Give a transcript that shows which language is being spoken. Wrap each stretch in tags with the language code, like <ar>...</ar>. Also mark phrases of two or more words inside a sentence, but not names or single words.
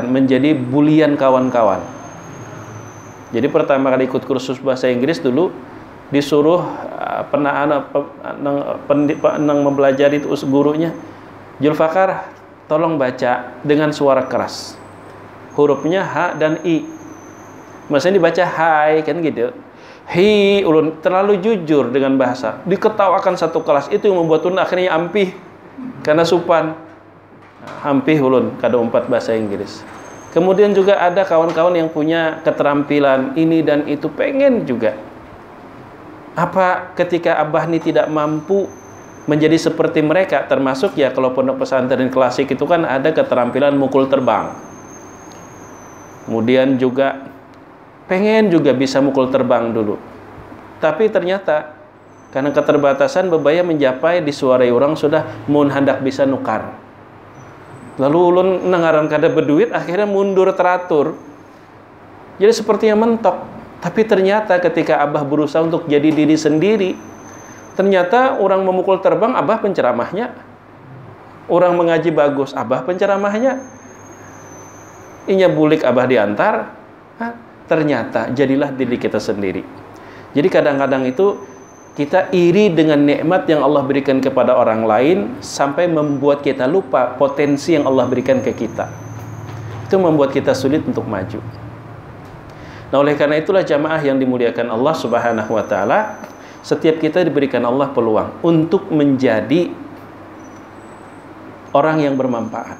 <id>Menjadi bulian kawan-kawan. Jadi pertama kali ikut kursus bahasa Inggris dulu, disuruh mempelajari itu gurunya, Julfakar, tolong baca dengan suara keras. Hurufnya H dan I. Maksudnya dibaca hai kan gitu. Hi, ulun terlalu jujur dengan bahasa. Diketawakan satu kelas, itu yang membuat ulun akhirnya ampih karena supan.</id> <bjn>Ampih ulun kada umpat bahasa Inggris.</bjn> <id>Kemudian juga ada kawan-kawan yang punya keterampilan ini dan itu, pengen juga. Apa ketika Abah ini tidak mampu menjadi seperti mereka, termasuk ya kalau pondok pesantren klasik itu kan ada keterampilan mukul terbang. Kemudian juga pengen juga bisa mukul terbang dulu.</id> <bjn>Tapi ternyata karena keterbatasan bebaya mencapai disuarai orang sudah mun hendak bisa nukar. Lalu ulun nengaran kada berduit,</bjn> <id>akhirnya mundur teratur. Jadi sepertinya mentok. Tapi ternyata ketika Abah berusaha untuk jadi diri sendiri, ternyata orang memukul terbang, Abah penceramahnya. Orang mengaji bagus, Abah penceramahnya.</id> <bjn>Inya bulik, Abah diantar.</bjn> <id>Ternyata jadilah diri kita sendiri. Jadi kadang-kadang itu kita iri dengan nikmat yang Allah berikan kepada orang lain sampai membuat kita lupa potensi yang Allah berikan ke kita. Itu membuat kita sulit untuk maju. Nah, oleh karena itulah jamaah yang dimuliakan Allah</id> <ar>Subhanahu wa taala,</ar> <id>setiap kita diberikan Allah peluang untuk menjadi orang yang bermanfaat.</id>